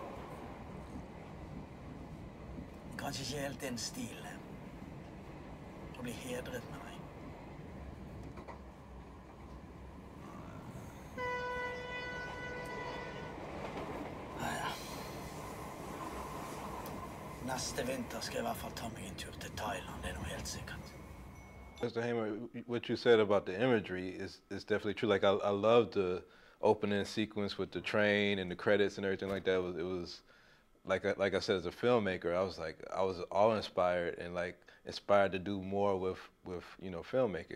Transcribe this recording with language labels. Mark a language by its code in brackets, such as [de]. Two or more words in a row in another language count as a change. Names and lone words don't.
[no] Kanskje ikke helt din stil, å bli hedret med deg. Neste vinter skal jeg I hvert fall ta meg en tur til Thailand, det noe helt sikkert. [en] Mr. Hamer, what you said about the imagery is definitely true. Like I love the opening sequence with the train and the credits and everything like that. It was like I said, as a filmmaker, I was awe-inspired and like inspired to do more with filmmaking.